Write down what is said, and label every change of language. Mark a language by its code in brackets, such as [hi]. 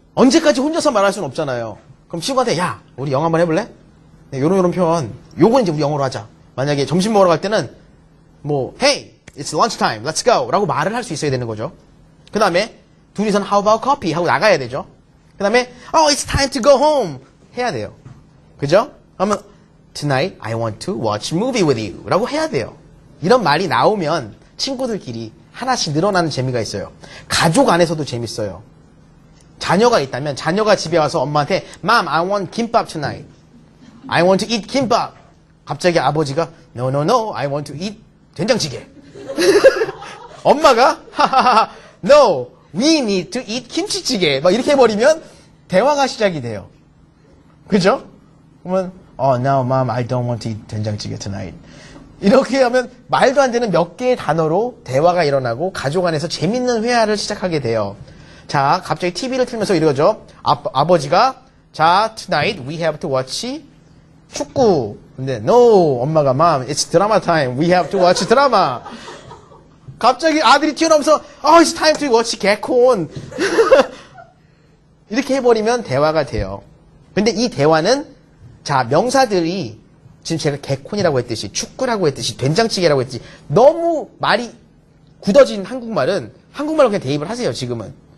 [ko] 언제까지 혼자서 말할 수는 없잖아요. 그럼 친구한테 야, 우리 영어 한번 해볼래? 네, 요런 표현. 요건 이제 우리 영어로 하자. 만약에 점심 먹으러 갈 때는 뭐 [en] Hey, it's lunch time. Let's go. [ko] 라고 말을 할 수 있어야 되는 거죠. 그 다음에 둘이서는 [en] how about coffee [ko] 하고 나가야 되죠. 그 다음에 [en] it's time to go home [ko] 해야 돼요. 그죠? 그러면 [en] tonight I want to watch movie with you [ko] 라고 해야 돼요. 이런 말이 나오면 친구들끼리 하나씩 늘어나는 재미가 있어요. 가족 안에서도 재밌어요. 자녀가 있다면 자녀가 집에 와서 엄마한테 [en] Mom, I want [ko] 김밥 [en] tonight. I want to eat 김밥. [ko] 갑자기 아버지가 [en] No, no, no, I want to eat 된장찌개. [ko] 엄마가 하하하 [en] No, we need to eat 김치찌개. [ko] 막 이렇게 해버리면 대화가 시작이 돼요. 그죠? 그러면 [en] no, Mom, I don't want to eat 된장찌개 tonight. [ko] 이렇게 하면 말도 안 되는 몇 개의 단어로 대화가 일어나고 가족 안에서 재밌는 회화를 시작하게 돼요. 자, 갑자기 TV를 틀면서 이러죠. 아버지가 자, [en] tonight we have to watch 축구. [ko] 근데 [en] no, [ko] 엄마가 [en] Mom, it's drama time. We have to watch drama. [ko] 갑자기 아들이 튀어나오면서 [en] it's time to watch 개콘. [ko] 이렇게 해버리면 대화가 돼요. 근데 이 대화는 자, 명사들이 지금 제가 개콘이라고 했듯이 축구라고 했듯이 된장찌개라고 했듯이 너무 말이 굳어진 한국말은 한국말로 그냥 대입을 하세요. 지금은.